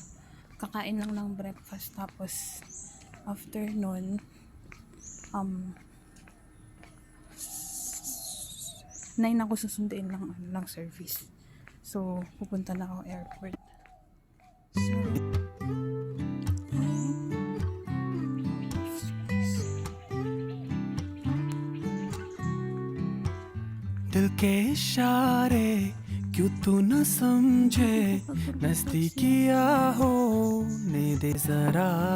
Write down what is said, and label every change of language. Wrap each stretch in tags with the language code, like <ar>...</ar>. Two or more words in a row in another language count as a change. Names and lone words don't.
<tl>Kakain lang ng breakfast, tapos after nun, 9 ako susunduin lang service. So, pupunta na ako airport. So,</tl> <hi>दिल के इशारे क्यों तू न समझे नजदीकिया होने दे जरा</hi>